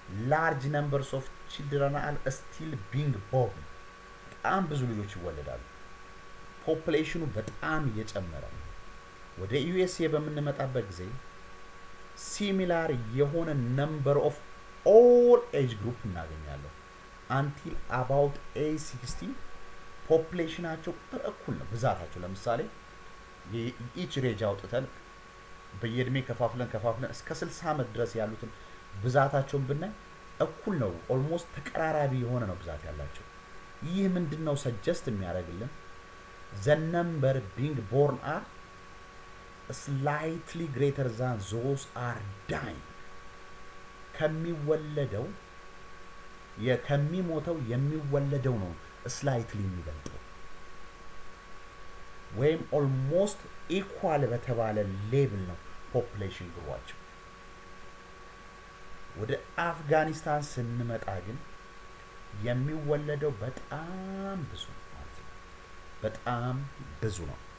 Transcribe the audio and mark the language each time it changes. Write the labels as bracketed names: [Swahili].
[English] ላርጅ ነምበርስ ኦፍ ቺልድረን አር ስቲል ቢንግ ቦርን። [Amharic] በጣም ብዙ ልጆች ይወለዳሉ። ፖፑሌሽኑ በጣም እየጨመረ ነው። ወደ ዩኤስኤ በምንመጣበት ጊዜ ሲሚላር የሆነ ነምበር ኦፍ ኦል ኤጅ ግሩፕ እናገኛለን። አንቲል አባውት ኤጅ 60 ፖፑሌሽናቸው ቁጥር እኩል ነው ብዛታቸው። ለምሳሌ ኢች ሬጅ አውጥተን በየእድሜ ከፋፍለን እስከ 60 ዓመት ድረስ ያሉትን ብዛታቸውን ብናይ እኩል ነው። ኦልሞስት ተቀራራቢ የሆነ ነው ብዛት ያላቸው። ይህ ምንድነው ሰጀስት የሚያደርግልን? [English] the number being born are slightly greater than those are dying. [Amharic] ከሚወለደው ከሚሞተው የሚወለደው ነው ስላይትሊ የሚበልጠው ወይም ኦልሞስት ኢኳል በተባለ ሌቭል ነው ፖፑሌሽን ግሯቸው። ወደ አፍጋኒስታን ስንመጣ ግን የሚወለደው በጣም ብዙ ማለት ነው። በጣም ብዙ ነው።